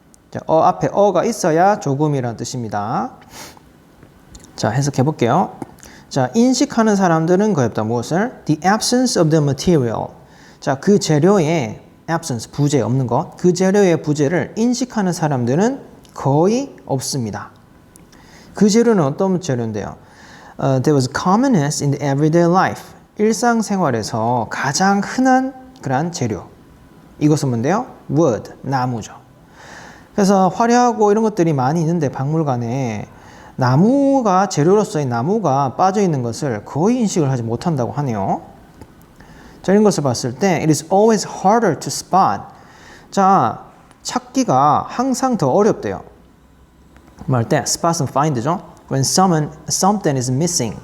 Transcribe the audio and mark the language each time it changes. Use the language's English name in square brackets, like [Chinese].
[Korean] 자, 앞에 어가 있어야 조금이라는 뜻입니다. 자, 해석해 볼게요. 자, 인식하는 사람들은 거의 없다. 무엇을? [English] The absence of the material. [Korean] 자, 그 재료의 absence, 부재, 없는 것. 그 재료의 부재를 인식하는 사람들은 거의 없습니다. 그 재료는 어떤 재료인데요? [English] There was commonness in the everyday life. [Korean] 일상생활에서 가장 흔한 그러한 재료. 이것은 뭔데요? wood, 나무죠. 그래서 화려하고 이런 것들이 많이 있는데 박물관에 나무가 재료로서의 나무가 빠져 있는 것을 거의 인식을 하지 못한다고 하네요. [English] 자, 이런 것을 봤을 때 it is always harder to spot. [Korean] 자, 찾기가 항상 더 어렵대요. 말 때 [English] spot and find [Korean] 죠. [English] When something is missing.